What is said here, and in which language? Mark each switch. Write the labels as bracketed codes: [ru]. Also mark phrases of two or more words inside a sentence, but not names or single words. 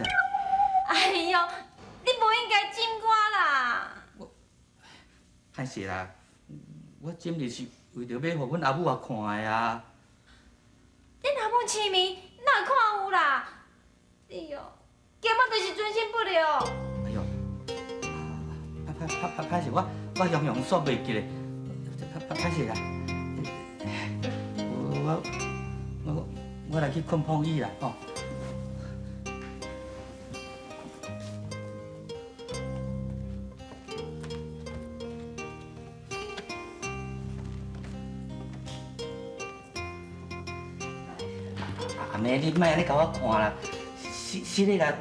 [nan] 哎呦，你无应该จิ้我啦。歹势啦，我今日是为着要互阮阿母啊看的啊。恁阿母痴迷，哪会看有啦？哎呦，根本就是专心不了。哎呦，歹势，我用煞袂记咧，歹势啦。我来去困碰椅啦，吼。安尼你莫安尼甲我看啦，失礼啦。